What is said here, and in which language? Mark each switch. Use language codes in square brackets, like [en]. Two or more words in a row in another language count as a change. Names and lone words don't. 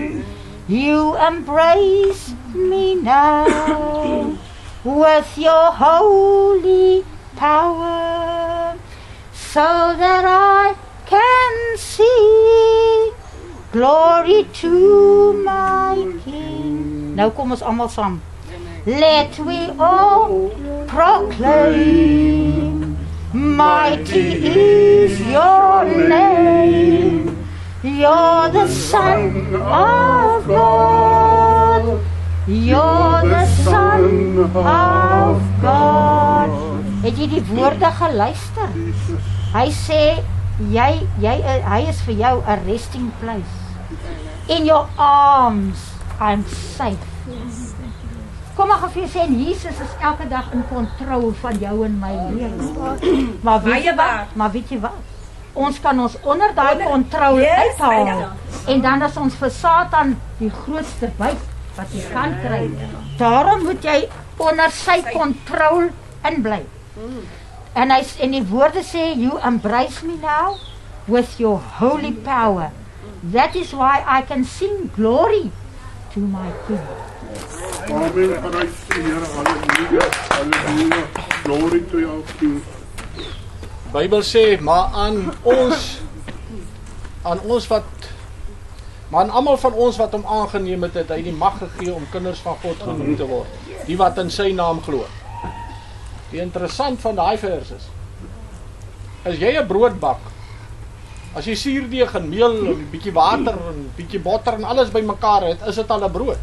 [en] You embrace me now with your holy power, so that I can see glory to my King. [af] Nou kom ons almal saam. [en] Let we all proclaim, mighty is your name. You're the Son of God. You're the Son of God. [af] Het jy die woorde geluister? Hy sê, hy is vir jou 'n [en] resting place. In your arms, I'm safe. [af] Kom maar gevee sê, Jesus is elke dag in kontrol van jou en my lewe. Maar weet jy wat? Ons kan ons onder daai kontrol uithaal. En dan is ons vir Satan die grootste byt wat jy kan kry. Daarom moet jy onder sy kontrol inbly. En die woorde sê, [en] you embrace me now with your holy power. That is why I can sing glory to my King. [af] Amen, prys die Here, [en] halleluja, halleluja, glory to your King. [af] Bybel sê, maar aan almal van ons wat hom aangeneem het, hy die mag gegee om kinders van God genoem te word, die wat in sy naam glo. Die interessant van daai vers is jy 'n brood bak As jy suurdeeg en meel en 'n bietjie water en 'n bietjie botter en alles bymekaar het, is dit al 'n brood.